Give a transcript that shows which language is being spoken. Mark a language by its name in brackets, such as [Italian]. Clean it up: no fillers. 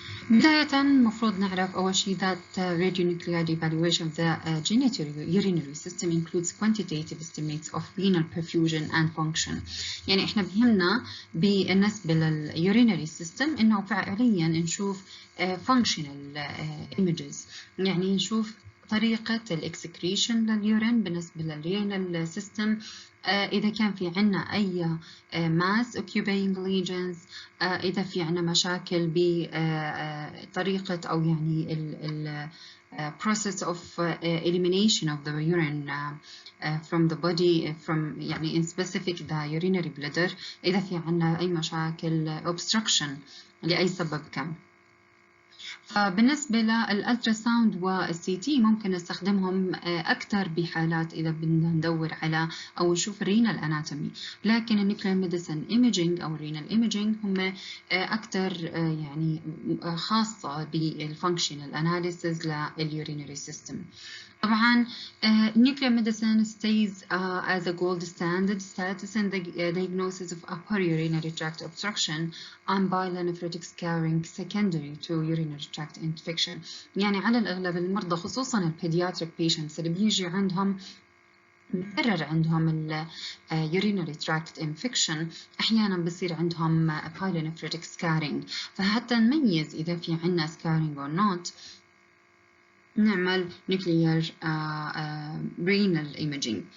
[Arabic] بداية المفروض نعرف أول شيء [English] that radionuclide evaluation of the genitourinary system includes quantitative estimates of renal perfusion and function. [Arabic] يعني إحنا بهمنا بالنسبة للurinary system إنه فعليا نشوف functional images، يعني نشوف طريقة الاكسكريشن لليورين بالنسبة للرينال سيستم، إذا كان في عنا أي [English] mass occupying lesions، [Arabic] إذا في عنا مشاكل بطريقة أو يعني ال [English] process of elimination of the urine from the body from يعني in specific the urinary bladder، [Arabic] إذا في عنا أي مشاكل [English] obstruction [Arabic] لأي سبب كان. فبالنسبة للألتراساوند والسي تي ممكن نستخدمهم أكثر بحالات إذا بدنا ندور على أو نشوف الرينال أناتومي، لكن النيوكلير ميديسن إيميجينج أو الرينال إيميجينج هم أكثر يعني خاصة بالفانكشنال أناليسيز لليورينري سيستم. [English] طبعا nuclear medicine stays as a gold standard status in the diagnosis of upper urinary tract obstruction and pyelonephritic scarring secondary to urinary tract infection. [Arabic] يعني على الأغلب المرضى خصوصا البيدياتريك patients اللي بيجي عندهم مكرر عندهم ال [English] urinary tract infection، [Arabic] أحيانا بصير عندهم pyelonephritic scarring، فحتى نميز إذا في عنا [English] scarring or not [Arabic] نعمل [English] nuclear renal imaging.